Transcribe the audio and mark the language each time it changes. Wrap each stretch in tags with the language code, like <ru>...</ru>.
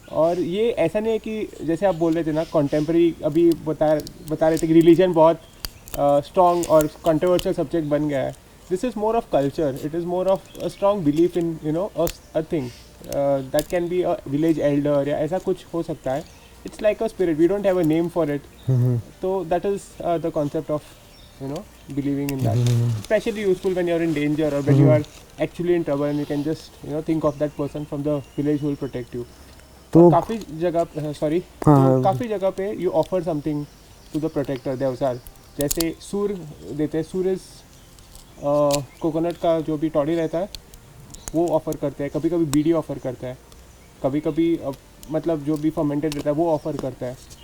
<hi>और ये ऐसा नहीं है कि जैसे आप बोल रहे थे ना कॉन्टेम्प्रेरी, अभी बता रहे थे कि रिलीजन बहुत स्ट्रॉन्ग और कंट्रोवर्शियल सब्जेक्ट बन गया है।</hi> <en>this is more of culture, it is more of a strong belief in a thing that can be a village elder,</en> <hi>या ऐसा कुछ हो सकता है।</hi> <en>It's like a spirit, we don't have a name for it. तो that is the concept of believing in that. Especially useful when you're in danger, or when you are actually in trouble, and you can just think of that person from the village who will protect you.</en> <hi>तो काफ़ी जगह काफ़ी जगह पे</hi> <en>you offer something to the protector</en> <hi>Devsar. जैसे सूर देते हैं, सूर इज कोकोनट का जो भी टॉडी रहता है वो ऑफ़र करते हैं, कभी कभी बीड़ी ऑफ़र करता है, कभी कभी मतलब जो भी फर्मेंटेड रहता है वो ऑफ़र करता है।</hi>